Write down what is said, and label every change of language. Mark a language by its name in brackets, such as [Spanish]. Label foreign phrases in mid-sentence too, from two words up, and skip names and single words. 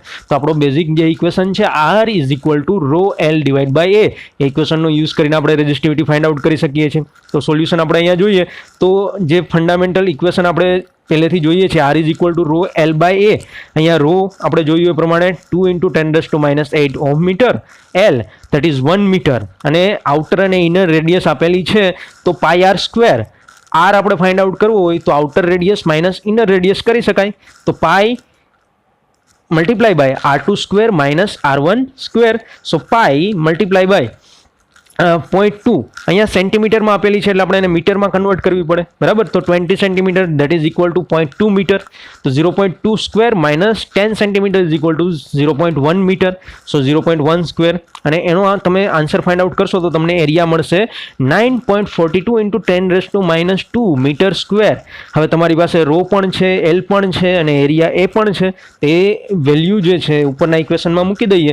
[Gujarati] તો આપણો બેઝિક જે ઇક્વેશન છે R = ρL/A, એ ઇક્વેશનનો યુઝ કરીને આપણે રેઝિસ્ટિવિટી [English] find out [Gujarati] કરી શકીએ છીએ. તો સોલ્યુશન આપણે અહીંયા જોઈએ તો જે [English] fundamental equation [Gujarati] આપણે પહેલેથી જોઈએ છે R = ρL/A. અહીંયા રો આપણે જોયું એ પ્રમાણે 2 × 10⁻8 [English] ohm meter, L that is 1 મીટર અને આઉટર અને inner radius [Gujarati] આપેલી છે તો [English] πr². [Gujarati] R આપણે [English] find out [Gujarati] કરવો હોય તો [English] outer radius minus inner radius [Gujarati] કરી શકાય. [English] તો pi multiply by R2² - R1². so pi multiply by 0.2. [Gujarati] અહીંયા સેન્ટીમીટરમાં આપેલી છે એટલે આપણે એને મીટરમાં કન્વર્ટ કરવી પડે, બરાબર. [English] તો 20 centimeter that is equal to 0.2 meter. તો 0.2² - 10 centimeter is equal to 0.1 meter. સો 0.1². [Gujarati] અને એનો તમે [English] answer find out [Gujarati] કરશો તો તમને એરિયા મળશે 9.42 × 10⁻2 [English] meter square. [Gujarati] હવે તમારી પાસે રો પણ છે, L પણ છે અને એરિયા A પણ છે. તે વેલ્યુ જે છે ઉપરના ઇક્વેશનમાં મૂકી દઈએ.